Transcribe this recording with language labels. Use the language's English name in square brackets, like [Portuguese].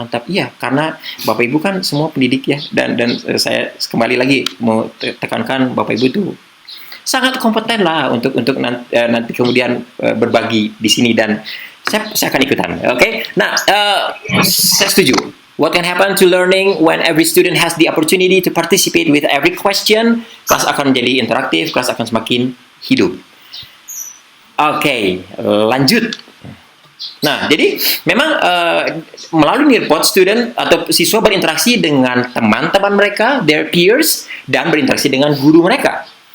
[Indonesian] Iya, karena Bapak Ibu kan semua pendidik ya, dan saya kembali lagi mau tekankan Bapak Ibu tuh sangat kompeten lah untuk nanti kemudian berbagi di sini, dan saya akan ikutan. Oke? Nah, saya setuju. [English] What can happen to learning when every student has the opportunity to participate with every question? [Indonesian] Kelas akan menjadi interaktif, kelas akan semakin hidup. Oke, lanjut. Nah, jadi memang melalui nirpot, student atau siswa berinteraksi dengan teman-teman mereka, [English] their peers, [Indonesian] dan berinteraksi dengan guru mereka.